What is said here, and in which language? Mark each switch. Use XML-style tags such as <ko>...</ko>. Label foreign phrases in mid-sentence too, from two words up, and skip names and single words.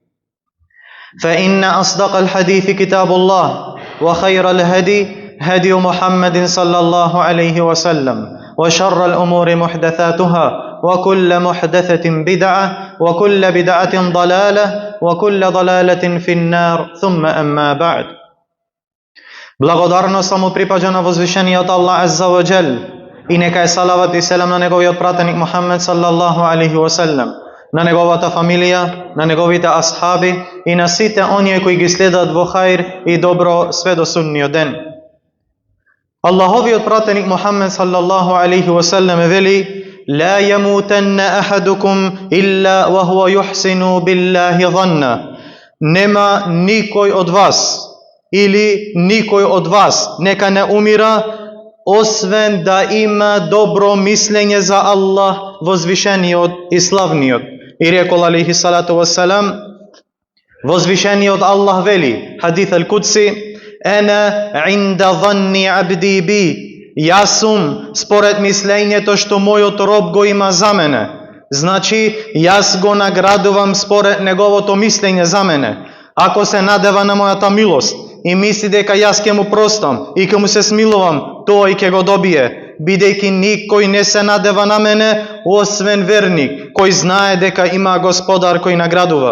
<ar>فإن أصدق الحديث كتاب الله، وخير الهدي هدي محمد صلى الله عليه وسلم، وشر الأمور محدثاتها، وكل محدثة بدعة، وكل بدعة ضلالة، وكل ضلالة في النار. ثم أما بعد.</ar> <mk>Благодарност само припаѓа на возвишениот Аллах</mk> <ar>عز وجل,</ar> <mk>и нека е салават и селам на неговиот пратеник Мухаммед</mk> <ar>صلى الله عليه وسلم,</ar> <mk>на неговата фамилија, на неговите асхаби и на сите оние кои ги следат во хаир и добро све до судниот ден. Аллаховиот пратеник Мухаммед</mk> <ar>صلى الله عليه وسلم</ar> <mk>вели:</mk> <ar>لا يموتن أحدكم إلا وهو يحسن بالله ظنا.</ar> <mk>Нема никој од вас или никој од вас нека не умира освен да има добро мислење за Аллах, возвишениот и славниот. И рекол</mk> <ar>عليه الصلاة والسلام,</ar> <mk>возвишениот Аллах вели,</mk> <ar>حديث القدسي: "أنا عند ظني عبدي بي."</ar> <mk>Јас сум според мислењето што мојот роб го има за мене. Значи, јас го наградувам според неговото мислење за мене. Ако се надева на мојата милост и мисли дека јас ќе му простам и ќе му се смилувам, тој ќе го добие, бидејќи никој не се надева на мене, освен верник, кој знае дека има Господар кој наградува.</mk>